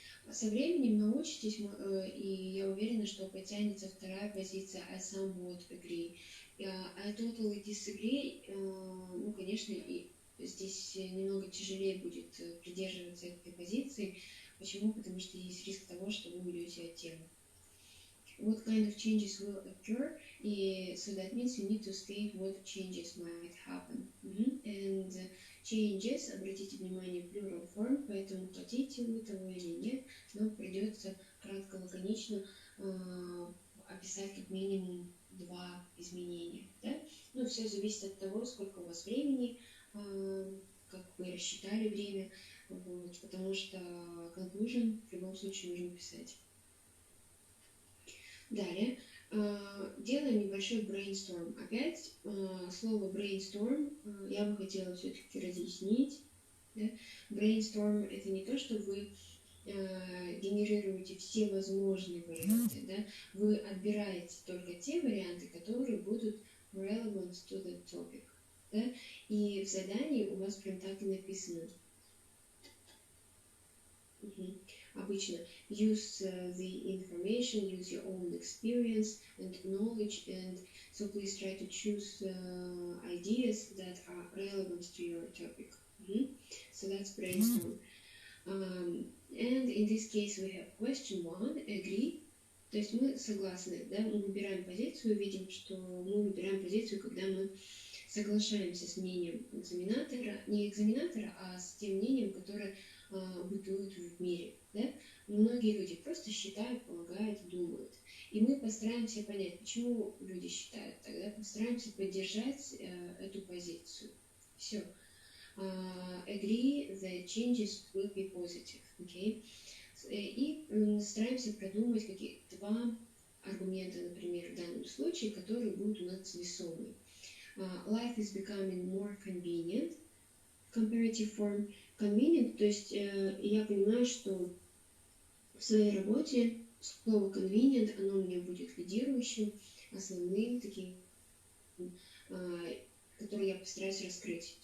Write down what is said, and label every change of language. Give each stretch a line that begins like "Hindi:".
Russian: Со временем научитесь, и я уверена, что потянется вторая позиция
English: I somewhat agree. I totally disagree,
Russian: конечно, и здесь немного тяжелее будет придерживаться этой позиции. Почему? Потому что есть риск того, что вы уйдете от темы.
English: What kind of changes will occur? So that means you need to state what changes might happen. And changes,
Russian: обратите внимание,
English: plural form,
Russian: поэтому хотите вы того или нет, но придется кратко, лаконично описать как минимум 2 изменения. Да? Все зависит от того, сколько у вас времени, как вы рассчитали время, потому что conclusion в любом случае нужно писать. Далее, делаем небольшой brainstorm. Опять слово brainstorm я бы хотела все-таки разъяснить. Да? Brainstorm — это не то, что вы генерируете все возможные варианты. Да? Вы отбираете только те варианты, которые будут
English: relevant to the topic.
Russian: Да? И в задании у вас прям так и написано. Обычно
English: use the information, use your own experience and knowledge, and so please try to choose ideas that are relevant to your topic. So that's brainstorm. And in this case we have question one, agree.
Russian: То есть мы согласны, да, мы выбираем позицию, видим, что мы выбираем позицию, когда мы соглашаемся с мнением экзаменатора, не экзаменатора, а с тем мнением, которое бытует в мире. Да? Многие люди просто считают, полагают, думают. И мы постараемся понять, почему люди считают, тогда постараемся поддержать эту позицию. Все.
English: Agree the changes will be positive. Okay?
Russian: И стараемся продумать два аргумента, например, в данном случае, которые будут у нас весомые.
English: Life is becoming more convenient. Comparative form convenient,
Russian: то есть я понимаю, что в своей работе слово convenient, оно у меня будет лидирующим, основным, таким, который я постараюсь раскрыть.